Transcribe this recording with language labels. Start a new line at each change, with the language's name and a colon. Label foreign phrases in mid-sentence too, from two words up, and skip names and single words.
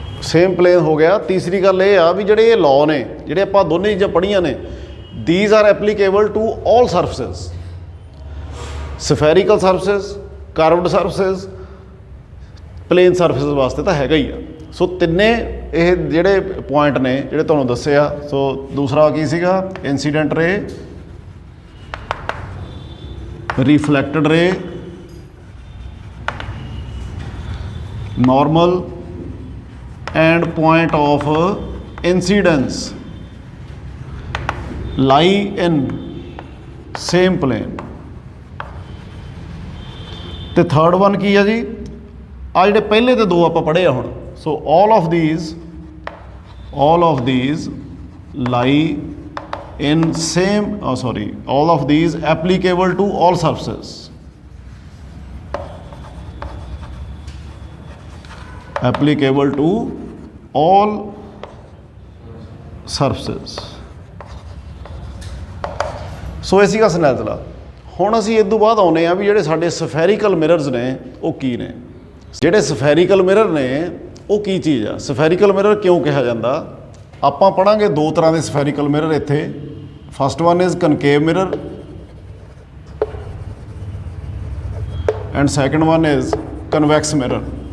English: same plane
Punjabi: ਹੋ ਗਿਆ। ਤੀਸਰੀ ਗੱਲ ਇਹ ਆ ਵੀ ਜਿਹੜੇ ਇਹ ਲਾਅ ਨੇ, ਜਿਹੜੇ ਆਪਾਂ ਦੋਨੇ ਚੀਜ਼ਾਂ ਪੜ੍ਹੀਆਂ ਨੇ,
English: these are applicable to all surfaces, spherical surfaces, curved surfaces, plane surfaces
Punjabi: ਵਾਸਤੇ ਤਾਂ ਹੈਗਾ ਹੀ ਆ। ਸੋ ਤਿੰਨੇ ਇਹ ਜਿਹੜੇ ਪੁਆਇੰਟ ਨੇ ਜਿਹੜੇ ਤੁਹਾਨੂੰ ਦੱਸੇ ਆ। ਸੋ ਦੂਸਰਾ ਕੀ ਸੀਗਾ?
English: incident ray, reflected ray, normal and point of incidence lie in same plane।
Punjabi: ਤੇ
English: third one
Punjabi: ਕੀ ਆ ਜੀ? ਆ ਜਿਹੜੇ ਪਹਿਲੇ ਤੇ ਦੋ ਆਪਾਂ ਪੜ੍ਹੇ ਆ ਹੁਣ।
English: ਸੋ all of these lie in same all of these applicable to all surfaces, applicable to all surfaces।
Punjabi: ਸੋ ਇਹ ਸੀਗਾ ਸਨੈਲਜ਼ਲਾ। ਹੁਣ ਅਸੀਂ ਇਸ ਤੋਂ ਬਾਅਦ ਆਉਂਦੇ ਹਾਂ ਵੀ ਜਿਹੜੇ ਸਾਡੇ
English: spherical mirrors
Punjabi: ਨੇ ਉਹ ਕੀ ਨੇ। ਜਿਹੜੇ
English: spherical mirror
Punjabi: ਨੇ ਉਹ ਕੀ ਚੀਜ਼ ਆ?
English: spherical mirror
Punjabi: ਕਿਉਂ ਕਿਹਾ ਜਾਂਦਾ? ਆਪਾਂ ਪੜਾਂਗੇ ਦੋ ਤਰ੍ਹਾਂ ਦੇ
English: spherical mirror ਇੱਥੇ। first one is concave mirror and second one is convex mirror.